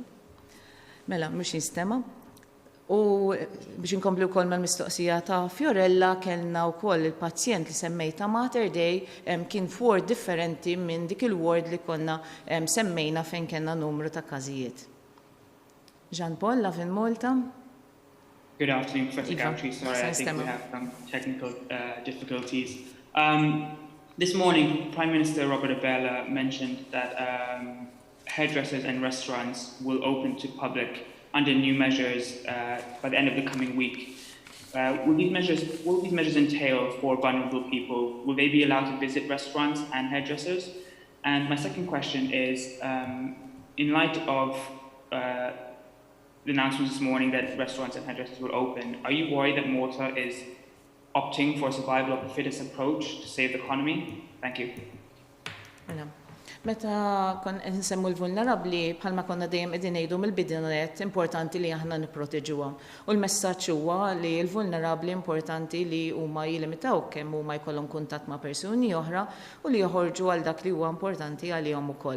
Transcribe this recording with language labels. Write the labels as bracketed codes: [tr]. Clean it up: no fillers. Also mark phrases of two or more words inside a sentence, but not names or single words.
[mt] Mela, mhux jinstema'. U biex inkomplu wkoll mal-mistoqsija ta' Fiorella kellna wkoll il-pazjent li semmejta Mater Dei kien f'ward differenti minn dik il-ward li konna semmejna fejn kellna numru ta' każijiet. [en] Jean Paul, Love in Malta. Good afternoon, Professor Gauci. Sorry, I think we have some technical difficulties. This morning, Prime Minister Robert Abela mentioned that hairdressers and restaurants will open to public under new measures by the end of the coming week. Will these measures entail for vulnerable people? Will they be allowed to visit restaurants and hairdressers? And my second question is, in light of the announcement this morning that restaurants and hairdressers will open, are you worried that Malta is opting for a survival of the fittest approach to save the economy? Thank you. [mt] Meta kon nsemmu l-vulnerabbli bħalma konna dejjem qegħdin ngħidu mill-bidunet importanti li aħna nipproteġuhom. U l-messaġġ huwa li l-vulnerabbli importanti li huma jilimitaw kemm huma jkollhom kuntatt ma' persuni oħra u li joħorġu għal dak li huwa importanti għalihom ukoll.